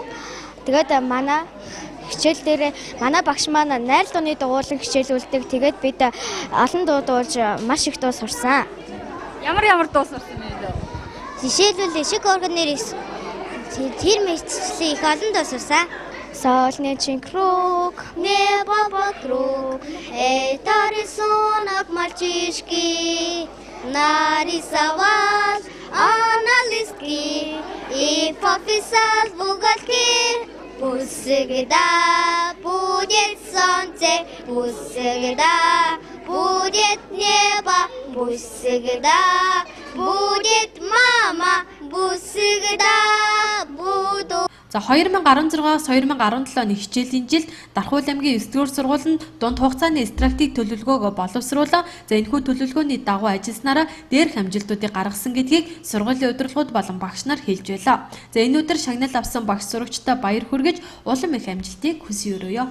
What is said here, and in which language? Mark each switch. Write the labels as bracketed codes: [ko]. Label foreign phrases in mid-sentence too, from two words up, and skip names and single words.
[mn] Тэгээд манай хичээл дээр манай багш маань найр дууны дугуулан хичээлүүлдэг. Тэгээд бид олон дуу дуулж маш их дуу сурсан. Ямар дуу сурсан бэ? Жишээлбэл шиг органер тэр мэтчлийн их олон дуу сурсан. [ru] Солнечный круг, небо вокруг, это рисунок мальчишки нарисовал на листке и подписал в уголке. Пусть всегда будет солнце, пусть всегда будет небо, пусть всегда будет мама, пусть всегда буду. [mn] За 2016-аас 2017 оны хичээлийн жилд Дархуул аймгийн 9-р сургуульд дунд хугацааны стратеги төлөвлөгөөгөө боловсруулан энэхүү төлөвлөгөөний дагуу ажилласнараа дээрх амжилтуудыг гаргасан гэдгийг сургуулийн удирдлагууд болон багш нар хэлж байлаа. За энэ өдөр шагнал авсан багш сурагчдаа баяр хүргэж улам их амжилтыг хүсье өрөөё.